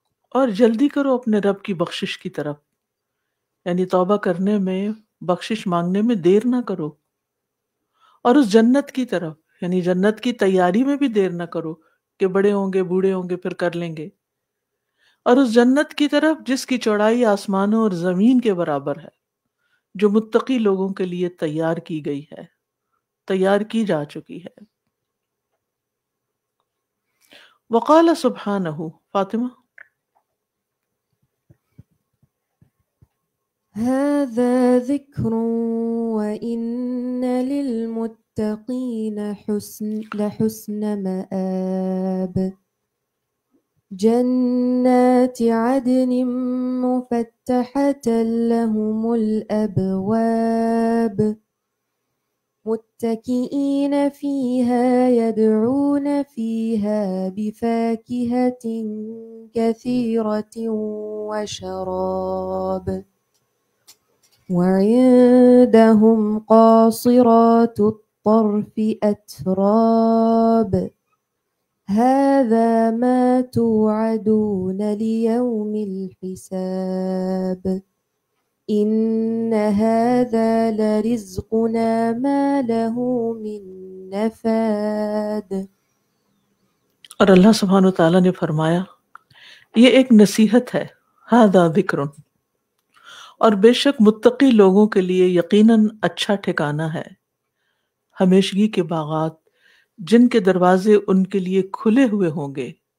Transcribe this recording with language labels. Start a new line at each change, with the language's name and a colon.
Urdu: اور جلدی کرو اپنے رب کی بخشش کی طرف، یعنی توبہ کرنے میں، بخشش مانگنے میں دیر نہ کرو، اور اس جنت کی طرف، یعنی جنت کی تیاری میں بھی دیر نہ کرو کہ بڑے ہوں گے، بوڑھے ہوں گے، پھر کر لیں گے۔ اور اس جنت کی طرف جس کی چوڑائی آسمانوں اور زمین کے برابر ہے، جو متقی لوگوں کے لیے تیار کی گئی ہے، تیار کی جا چکی ہے۔
Arabic: وقال سبحانہ،
Urdu: فاطمہ،
Arabic: هذا ذكر وإن للمتقين لحسن مآب، جنات عدن مفتحة لهم الأبواب، متكئين فيها يدعون فيها بفاكهة كثيرة وشراب، وعندهم قاصرات الطرف أتراب، هذا ما توعدون ليوم الحساب، إن هذا لرزقنا ما له من نفاد۔
Urdu: اور اللہ سبحانہ وتعالیٰ نے فرمایا یہ ایک نصیحت ہے،
Arabic: ھذا ذکر،
Urdu: اور بے شک متقی لوگوں کے لیے یقیناً اچھا ٹھکانہ ہے، ہمیشگی کے باغات جن کے دروازے ان کے لیے کھلے ہوئے ہوں گے،